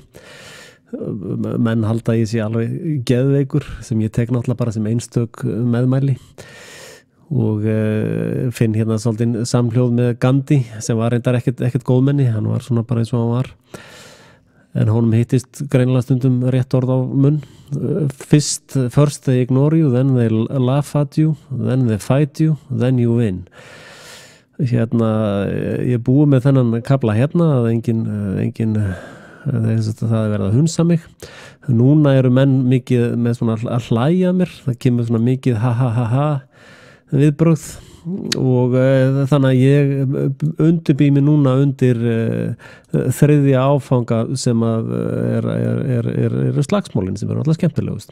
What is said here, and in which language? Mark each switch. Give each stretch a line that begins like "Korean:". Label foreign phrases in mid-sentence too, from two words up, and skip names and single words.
Icelandic: Menn halda ég sé alveg geðveikur sem ég tek náttúrulega bara sem einstök meðmæli og finn hérna svolítið samhljóð með Gandhi sem var reyndar ekkert góðmenni, hann var svona bara eins og hann var. En honum hittist greinilega stundum rétt orð á munn.
English: First they ignore you, then they laugh at you, then they fight you, then you win.
Icelandic: Ég búi með þennan kafla hérna að engin það er verið að hunsa mig. Núna eru menn mikið með svona að hlæja mér, það kemur svona mikið ha viðbrögð og þannig að ég undirbý mig núna undir þriðja áfanga sem að er slagsmálin sem alltaf skemmtilegust.